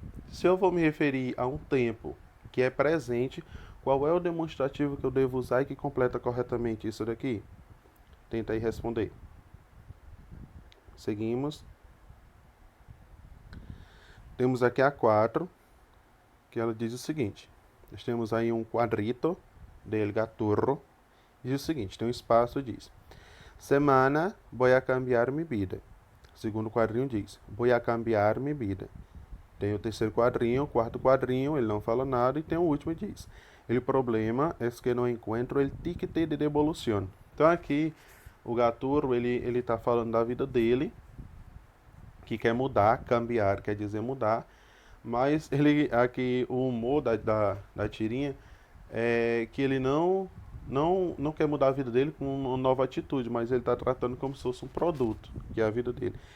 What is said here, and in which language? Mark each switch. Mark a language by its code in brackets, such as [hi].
[pt] Se eu vou me referir a um tempo que é presente, qual é o demonstrativo que eu devo usar e que completa corretamente isso daqui? Tenta aí responder. Seguimos. Temos aqui a 4, que ela diz o seguinte. Nós temos aí um [es] quadrito del gaturro. [pt] Diz o seguinte, tem um espaço, diz. [es] Semana, voy a cambiar mi vida. [pt] O segundo quadrinho diz, [es] voy a cambiar mi vida. [pt] Tem o terceiro quadrinho, o quarto quadrinho, ele não fala nada, e tem o último que diz. O problema é que não encontro o ticket de devolução. Então aqui, o gaturro, ele está falando da vida dele, que quer mudar, cambiar quer dizer mudar, mas ele aqui o humor da tirinha é que ele não quer mudar a vida dele com uma nova atitude, mas ele está tratando como se fosse um produto, que é a vida dele.